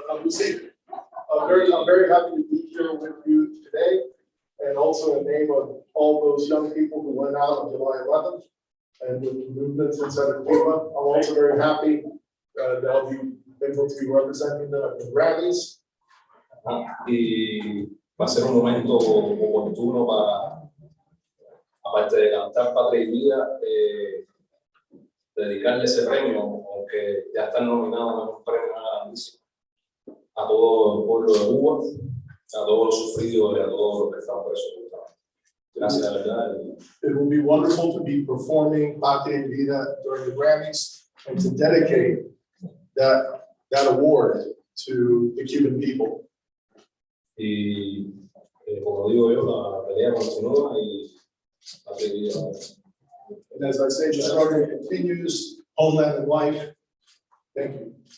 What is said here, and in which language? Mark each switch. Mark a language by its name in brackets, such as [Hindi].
[English] I'm very happy to be here with you today, and also in name of all those young people who went out on July 11th and with the movements inside of Cuba. I'm also very happy that I'll be able to be representing the Grammys. [Spanish] Y va a ser un momento oportuno para, aparte de cantar Patria y Vida, dedicarle ese premio, aunque ya están nominados a un premio grandísimo, a todo el pueblo de Cuba, a todos los sufridos y a todos los que están presos. Gracias, de verdad. [English] It will be wonderful to be performing Patria y Vida during the Grammys and to dedicate that award to the Cuban people. [Spanish] Y como digo yo, la pelea continúa y Patria y Vida. [English] And as I say, the struggle continues, homeland and life. Thank you.